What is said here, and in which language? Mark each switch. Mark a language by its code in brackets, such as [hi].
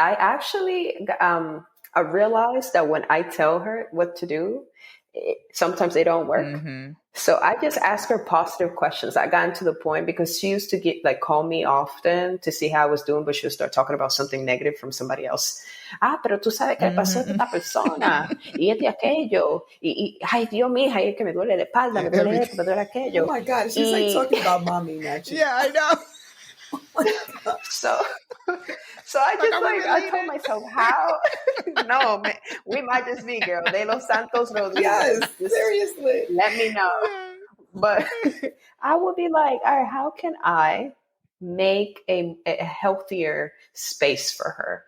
[en] I actually I realized that when I tell her what to do, sometimes they don't work. So I just ask her positive questions. I got to the point because she used to call me often to see how I was doing, but she would start talking about something negative from somebody else. [es] Pero tú sabes que pasó esta persona y aquello y ay Dios mío, ay que me duele la espalda, me duele esto, me duele aquello. [en] Oh my God, she's like talking about Mommy naturally. Yeah, I know. So I just I told myself, how? No, man. We might just be, girl. De Los Santos Rodriguez. Yes, Just seriously. let me know. But I would be like, all right, how can I make a healthier space for her?